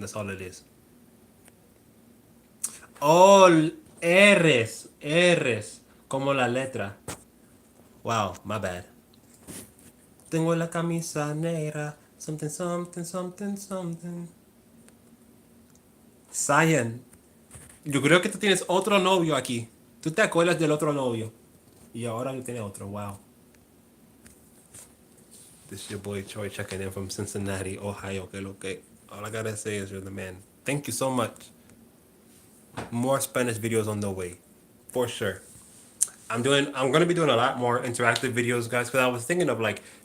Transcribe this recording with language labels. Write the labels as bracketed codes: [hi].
[en] That's all it is. Oh, R's, [es] como la letra. [en] Wow, my bad. [es] Tengo la camisa negra. [en] Something, something, something, something. [es] Cyan, yo creo que tú tienes otro novio aquí. Tú te acuerdas del otro novio. Y ahora tú tienes otro. Wow. [en] This is your boy Troy checking in from Cincinnati, Ohio. [es] Que lo que. [en] All I gotta say is you're the man. Thank you so much. More Spanish videos on the way. For sure. I'm gonna be doing a lot more interactive videos, guys, because I was thinking of like